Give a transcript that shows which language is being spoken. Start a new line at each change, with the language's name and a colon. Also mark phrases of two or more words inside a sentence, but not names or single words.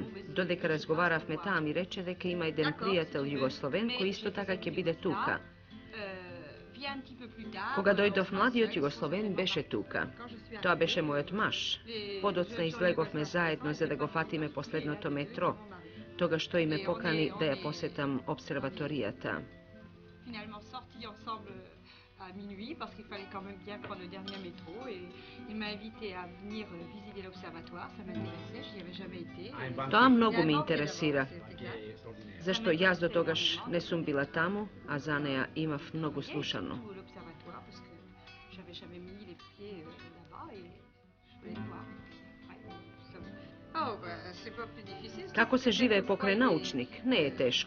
Macedonian: Додека разговаравме, таа ми рече дека има еден пријател југословен кој исто така ќе биде тука. Кога дојдов, младиот југословен беше тука. Тоа беше мојот маж. Подоцна излеговме заедно за да го фатиме последното метро. Тогаш тој ме покани да ја посетам обсерваторијата.
French: À minuit parce qu'il fallait quand même bien prendre le dernier métro et il m'a invité à venir visiter l'observatoire, ça m'intéressait, j'y avais jamais été.
Macedonian: Тоа многу ме интересира. Зашто јас до тогаш не сум била таму, а за неа имав многу слушано. Како се живее покрај научник, не е тешко.